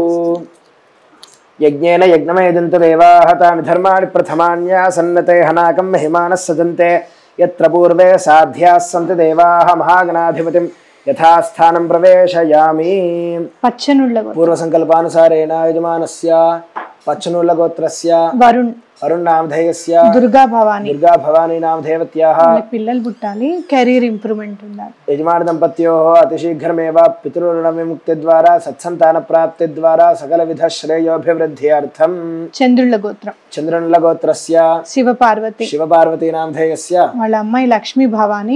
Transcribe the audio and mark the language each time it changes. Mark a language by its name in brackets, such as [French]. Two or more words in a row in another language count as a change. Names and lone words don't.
[Sanskrit] यज्ञेन यज्ञमयजन्त देवाः तानि धर्माणि प्रथमान्यासन्नते हनाकं महिमानः सजन्ते यत्र पूर्वे साध्याः सन्ति देवाः महागणाधिपतिं यथास्थानं प्रवेशयामि पूर्वसंकल्पानुसारेण यजमानस्य पच्चनूल गोत्रस्य वरुण नामधेयस्य दुर्गा भवानी नामधेयवत्याः [Telugu] పిల్లలు పుట్టాలి [English] career improvement [Telugu] ఉండాలి [Sanskrit] यजमान दम्पत्योः अतिशीघ्रमेव पितृऋण विमुक्ति द्वारा सत्सन्तान प्राप्ति द्वारा सकल विध श्रेयोभिवृद्ध्यर्थं चन्द्रुल गोत्रस्य शिव पार्वति नामधेयस्य [Telugu] వాళ్ళ అమ్మాయి లక్ష్మీ భవాని